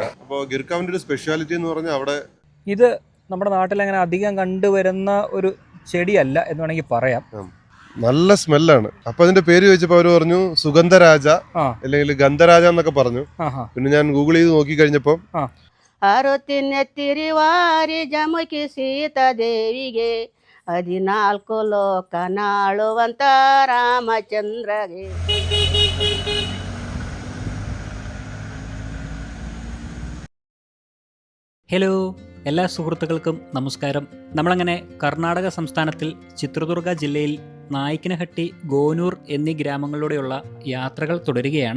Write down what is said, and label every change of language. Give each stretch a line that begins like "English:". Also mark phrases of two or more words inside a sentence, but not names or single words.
Malayalam: അപ്പോൾ ഗിർ കൗവിന്റെ ഒരു സ്പെഷ്യാലിറ്റി എന്ന് പറഞ്ഞാൽ അവിടെ ഇത് നമ്മുടെ നാട്ടിൽ അങ്ങനെ അധികം കണ്ടുവരുന്ന ഒരു ചെടിയല്ല എന്ന് വേണമെങ്കിൽ പറയാം. നല്ല സ്മെല്ലാണ്. അപ്പൊ അതിന്റെ പേര് ചോദിച്ചപ്പോ അവര് പറഞ്ഞു സുഗന്ധരാജ അല്ലെങ്കിൽ ഗന്ധരാജ എന്നൊക്കെ പറഞ്ഞു. പിന്നെ ഞാൻ ഗൂഗിൾ ചെയ്ത് നോക്കി കഴിഞ്ഞപ്പോ
Kannada: ತಿರುವಾರಿ ಜಮುಕಿ ಸೀತಾದೇವಿಗೆ 14 ಲೋಕ ನಾಳುವಂತ ರಾಮಚಂದ್ರಗೆ.
Malayalam: ഹലോ, എല്ലാ സുഹൃത്തുക്കൾക്കും നമസ്കാരം. നമ്മളങ്ങനെ കർണാടക സംസ്ഥാനത്തിൽ ചിത്രദുർഗ ജില്ലയിൽ നായിക്കനഹട്ടി, ഗോനൂർ എന്നീ ഗ്രാമങ്ങളിലൂടെയുള്ള യാത്രകൾ തുടരുകയാണ്.